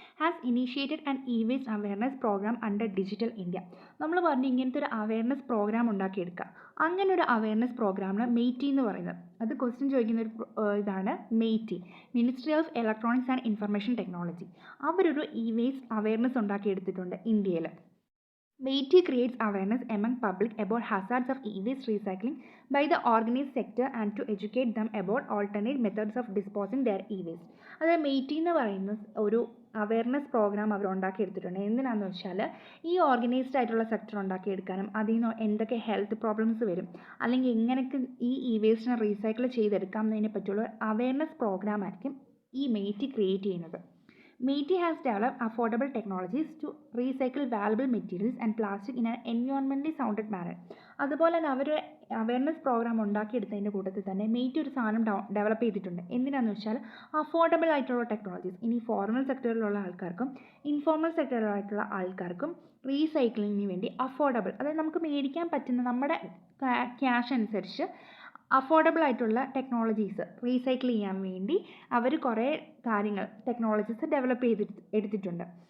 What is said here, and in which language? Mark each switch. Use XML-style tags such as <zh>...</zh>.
<en>Has initiated and E waste awareness programme under digital India.</en> <ml>നമ്മൾ പറഞ്ഞു ഇങ്ങനത്തെ ഒരു അവയർനെസ് പ്രോഗ്രാം ഉണ്ടാക്കിയെടുക്കുക. അങ്ങനെ ഒരു അവയർനെസ് പ്രോഗ്രാമാണ് MEIT എന്ന് പറയുന്നത്. അത് ക്വസ്റ്റ്യൻ ചോദിക്കുന്ന ഒരു ഇതാണ് MEIT, ministry of electronics and information technology. അവരൊരു ഇ വേസ്റ്റ് അവയർനെസ് ഉണ്ടാക്കിയെടുത്തിട്ടുണ്ട് ഇന്ത്യയിൽ.</ml> <en>MEIT creates awareness among public about hazards of e-waste recycling by the organized sector and to educate them about alternate methods of disposing their e-waste.</en> <ml>അതായത് MEIT എന്ന് പറയുന്ന ഒരു awareness programme അവർ ഉണ്ടാക്കിയെടുത്തിട്ടുണ്ട്. എന്തിനാണെന്ന് വെച്ചാൽ ഈ organised ആയിട്ടുള്ള sector ഉണ്ടാക്കിയെടുക്കാനും അതിൽ നിന്ന് എന്തൊക്കെ ഹെൽത്ത് പ്രോബ്ലംസ് വരും അല്ലെങ്കിൽ എങ്ങനെയൊക്കെ ഈ വേസ്റ്റിനെ റീസൈക്കിൾ ചെയ്തെടുക്കാം എന്നതിനെ പറ്റിയുള്ള അവയർനെസ് പ്രോഗ്രാം ആയിരിക്കും ഈ MEIT ക്രിയേറ്റ് ചെയ്യുന്നത്.</ml> <en>MEIT has developed affordable technologies to recycle valuable materials and plastic in an environmentally sound manner.</en> <ml>അതുപോലെ തന്നെ അവർ അവയർനെസ് പ്രോഗ്രാം ഉണ്ടാക്കിയെടുത്തതിൻ്റെ കൂട്ടത്തിൽ തന്നെ MEIT ഒരു സാധനം ഡെവലപ്പ് ചെയ്തിട്ടുണ്ട്. എന്തിനാണെന്ന് വെച്ചാൽ അഫോർഡബിൾ ആയിട്ടുള്ള ടെക്നോളജീസ് ഇനി ഫോർമൽ സെക്ടറിലുള്ള ആൾക്കാർക്കും ഇൻഫോർമൽ സെക്ടറിലായിട്ടുള്ള ആൾക്കാർക്കും റീസൈക്ലിങ്ങിന് വേണ്ടി അഫോർഡബിൾ, അതായത് നമുക്ക് മേടിക്കാൻ പറ്റുന്ന നമ്മുടെ ക്യാഷ് അനുസരിച്ച് അഫോർഡബിൾ ആയിട്ടുള്ള ടെക്നോളജീസ് റീസൈക്കിൾ ചെയ്യാൻ വേണ്ടി അവർ കുറേ ടെക്നോളജീസ് ഡെവലപ്പ് എടുത്തിട്ടുണ്ട്.</ml>